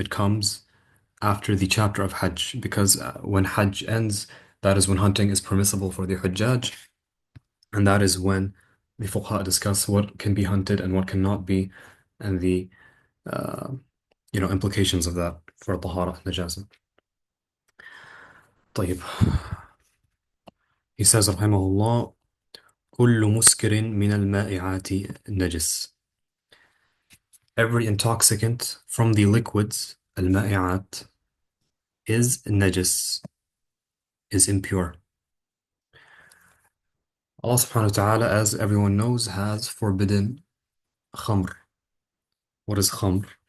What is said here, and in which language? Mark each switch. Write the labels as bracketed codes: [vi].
[en] It comes after the chapter of Hajj, because when Hajj ends, that is when hunting is permissible for the Hujjaj, and that is when the fuqaha discuss what can be hunted and what cannot be, and the uh, implications of that for tahara najasa. [ar] طيب. [en] He says [ar] رحمه الله كل مسكر من المائعات نجس. [en] Every intoxicant from the liquids المائعات is najis, is impure. Allah subhanahu wa ta'ala, as everyone knows, has forbidden khamr. What is khamr?